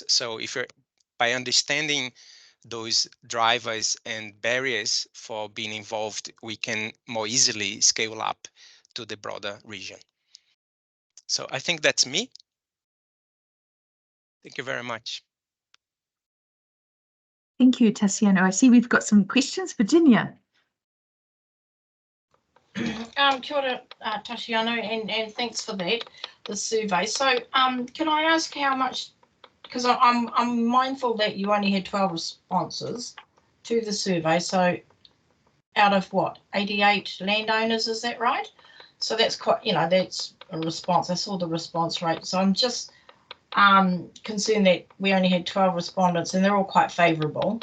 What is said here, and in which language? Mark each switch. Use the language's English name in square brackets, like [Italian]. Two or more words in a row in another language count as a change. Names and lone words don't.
[English] So if you're, by understanding those drivers and barriers for being involved, we can more easily scale up to the broader region. So I think that's me. Thank you very much. Thank you, Tassiano. I see we've got some questions. Virginia. [Māori] Kia ora, Tassiano, [English] and thanks for that, the survey. So can I ask how much, because I'm mindful that you only had 12 responses to the survey, so out of what, 88 landowners, is that right? So that's quite, that's a response. I saw the response rate, so I'm just concerned that we only had 12 respondents and they're all quite favourable.